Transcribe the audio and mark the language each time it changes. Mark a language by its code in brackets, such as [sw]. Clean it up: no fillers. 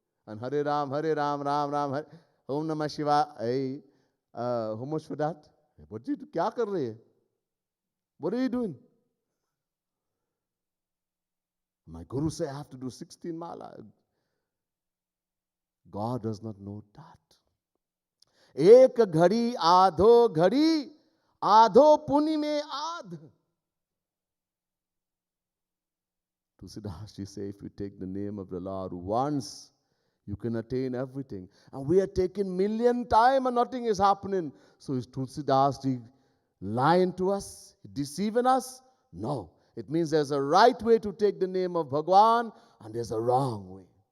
[en] And Hare Ram, Ram Ram, Hare, Om Namah Shiva. Hey, how much for that? What do you do? [hi] Kya kar rahe hai? [en] What are you doing? My guru said I have to do 16 mala. God does not know that. [hi] एक घड़ी आधो घड़ी आधो पुनि में आध. [en] Tulsidas Ji say, if you take the name of the Lord once, you can attain everything. And we are taking million times and nothing is happening. So is Tulsidas Ji lying to us, deceiving us? No. It means there's a right way to take the name of Bhagwan and there's a wrong way.